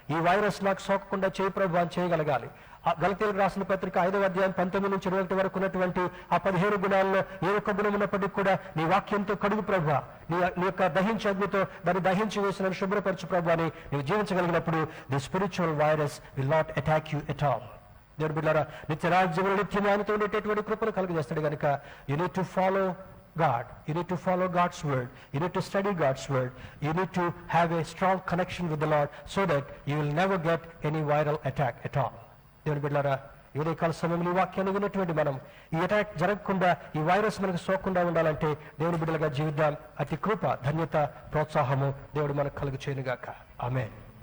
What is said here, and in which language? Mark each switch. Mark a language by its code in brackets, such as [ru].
[te] ఈ వైరస్ నాకు సోకకుండా చేయి ప్రభు అని చేయగలగాలి. గలతీయులకు రాసిన పత్రిక 5వ అధ్యాయం 19 నుంచి 21 వరకు ఉన్నటువంటి ఆ 15 గుణాల్లో ఏ ఒక్క గుణం ఉన్నప్పటికీ కూడా నీ వాక్యంతో కడుగు ప్రభు, నీ యొక్క దహించే అగ్నితో దాన్ని దహించి వేసిన శుభ్రపరచు ప్రభు అని నీవు జీవించగలిగినప్పుడు [en] The spiritual virus will not attack you at all. [te] దేవుని బిడ్డలారా, నిత్య రాజ్యంలో నిత్యం ఆయనతో ఉండేటటువంటి కృపను కలుగజేస్తాడు కనుక [en] You need to follow God. You need to follow God's word. You need to study God's word. You need to have a strong connection with the Lord so that you will never get any viral attack at all. [te] దేవుని బిడ్డలారా, ఈ ఉదయకాల సమయంలో ఈ వాక్యాన్ని విన్నటువంటి మనం ఈ అటాక్ జరగకుండా, ఈ వైరస్ మనకు సోకకుండా ఉండాలంటే దేవుని బిడ్డలుగా జీవిద్దాం. అతి కృప, ధన్యత, ప్రోత్సాహము దేవుడు మనకు కలుగు చేయనుగాక. ఆమేన్.